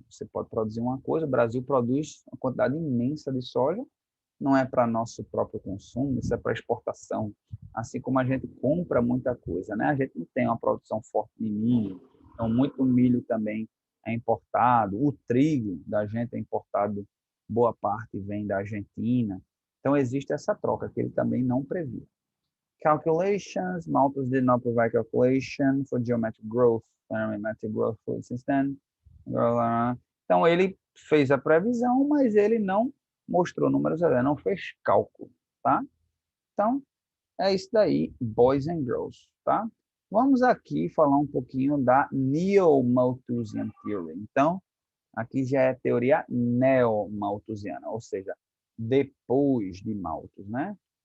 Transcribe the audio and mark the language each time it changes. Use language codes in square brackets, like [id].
[pt] Você pode produzir uma coisa. O Brasil produz uma quantidade imensa de soja, não é para nosso próprio consumo, isso é para exportação. Assim como a gente compra muita coisa, né? A gente não tem uma produção forte de milho, então muito milho também é importado. O trigo da gente é importado, boa parte vem da Argentina. Então existe essa troca que ele também não previu. [en] Calculations, Malthus did not provide calculation for geometric growth, parametric growth since then. [pt] Então ele fez a previsão, mas ele não mostrou números, ele não fez cálculo, tá? Então é isso daí, [en] boys and girls, [pt] tá? Vamos aqui falar um pouquinho da Neo-Malthusian Theory. Então, aqui já é teoria neo-malthusiana, ou seja, depois de Malthus, né?